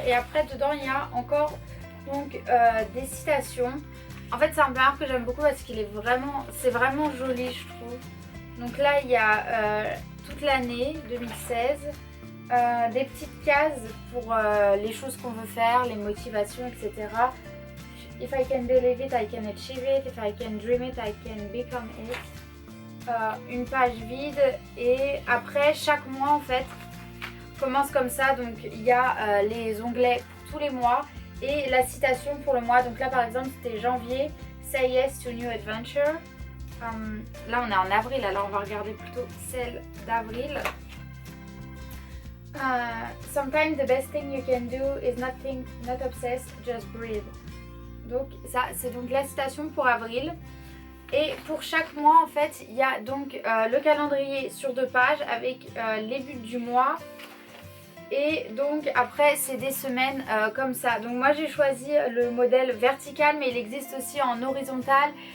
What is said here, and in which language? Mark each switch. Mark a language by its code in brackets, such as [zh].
[fr] Et après dedans il y a encore donc des citations. En fait c'est un planeur que j'aime beaucoup parce qu'il est c'est vraiment joli je trouve. Donc là il y a toute l'année 2016, des petites cases pour les choses qu'on veut faire, les motivations, etc. [en] If I can believe it, I can achieve it. If I can dream it, I can become it. [fr] Une page vide et après chaque mois en fait commence comme ça. Donc il y a les onglets pour tous les mois et la citation pour le mois. Donc là par exemple c'était janvier, [en] Say yes to new adventure. [fr] Là on est en avril, alors on va regarder plutôt celle d'avril. [en] Sometimes the best thing you can do is not obsessed, just breathe. [fr] Donc ça c'est donc la citation pour avril. Et pour chaque mois en fait il y a donc le calendrier sur 2 pages avec les buts du mois. Et donc après c'est des semaines comme ça. Donc moi j'ai choisi le modèle vertical mais il existe aussi en horizontal.